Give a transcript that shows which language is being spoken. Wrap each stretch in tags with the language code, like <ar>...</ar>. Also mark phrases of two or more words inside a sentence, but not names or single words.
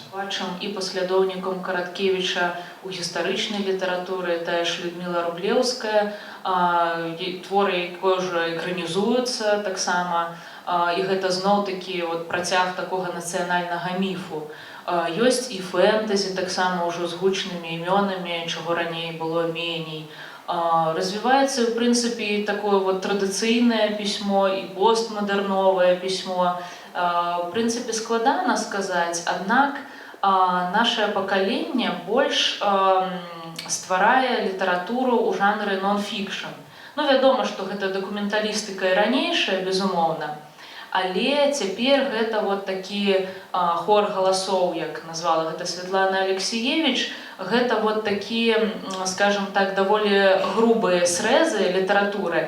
<be>Бачым і паслядоўнікам Караткевіча у гістарычнай літаратуры, тая ж Людміла Рублеўская, творы якой ўжо экранізуюцца таксама, і гэта зноў-такі працяг такога нацыянальнага міфу. Ёсць і фэнтэзі таксама ўжо з гучнымі імёнамі, чаго раней было меней.</be> <ru>Развивается, в принципе, и такое вот традиционное письмо, и постмодерновое письмо. В принципе, складана сказать,</ru> <be>однак наше пакаленне больш стварае літаратуру ў жанры нон-фікшн. Ну, вядома, што гэта дакументалістыка і ранейшая, безумоўна, але цяпер гэта вот такі хор галасоў, як назвала гэта Святлана Алексіевіч, гэта вот такія,</be> <ru>скажем так,</ru> <be>даволі грубыя срэзы літаратуры.</be>